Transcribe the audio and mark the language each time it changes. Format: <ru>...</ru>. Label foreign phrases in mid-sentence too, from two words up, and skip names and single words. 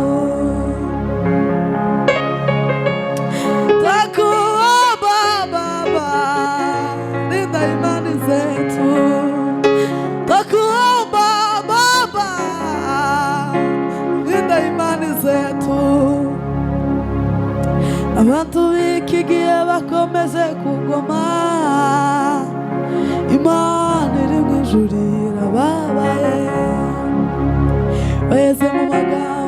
<sw>Twakuomba Baba, linda imani zetu. Twakuomba Baba, linda imani zetu.</sw> <rw>Abantu b'iki gihe bakomeje kugoma, Imana iri mu ijuru irababaye, baheze mu magambo</rw>